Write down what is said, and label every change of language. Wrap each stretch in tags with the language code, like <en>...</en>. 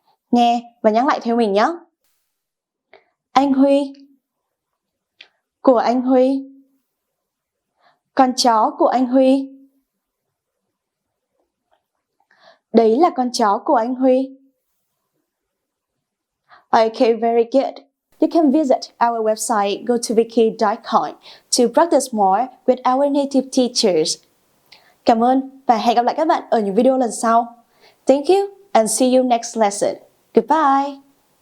<vi>Nghe và nhắc lại theo mình nhé. Anh Huy. Của anh Huy. Con chó của anh Huy. Đấy là con chó của anh Huy.</vi> <en>Okay, very good. You can visit our website gotoviki.com to practice more with our native teachers.</en> <vi>Cảm ơn và hẹn gặp lại các bạn ở những video lần sau.</vi> <en>Thank you and see you next lesson. Goodbye.</en>